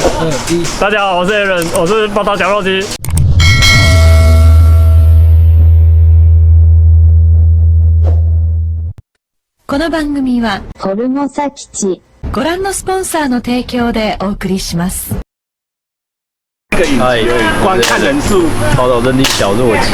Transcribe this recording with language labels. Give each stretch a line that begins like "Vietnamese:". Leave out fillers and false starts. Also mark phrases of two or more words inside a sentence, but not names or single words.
Chinese: 大家好，我是 Aaron， 我是宝岛绞肉机。
Japanese: この番組は宝島基地ご覧のスポンサーの提供でお送りします。
Chinese: 嗨，观看人数，宝岛阵地小弱鸡。